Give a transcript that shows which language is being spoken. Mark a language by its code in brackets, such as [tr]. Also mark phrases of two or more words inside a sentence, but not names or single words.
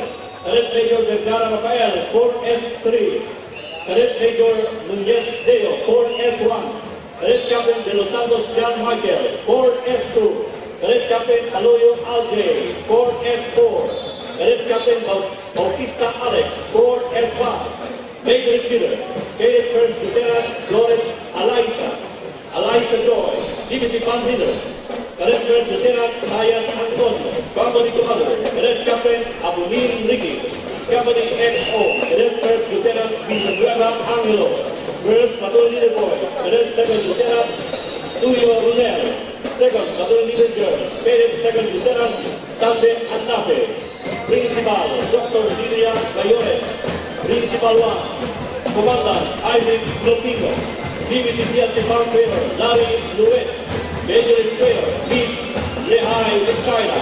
[en] Cadet Major Vergara Rafael, Corps S3. Cadet Major Nunez Deo, Corps S1. Cadet Captain De Los Santos John Michael, Corps S2. Cadet Captain Aloyo Alge, Corps S4. Cadet Captain Bautista Alex, Corps S5. Major Leader, Cadet First Lieutenant Flores Eliza Joy, Division Band Leader. Cadet First Lieutenant Mayas Antonio, Company Commander. Cadet Captain Abunin Ricky, Company XO. Cadet First Lieutenant Villanueva Angelo, First Baton Leader Boys. Cadet Second Lieutenant Tuyo Runel, Second Baton Leader Girls. Cadet Second Lieutenant Tande Annape, Principal Dr. Lidia Bayores, Principal 1, Commandant Isaac Lopingo, DBCT Department Favor Larry Luis, Major Sprayer Miss Lehai China.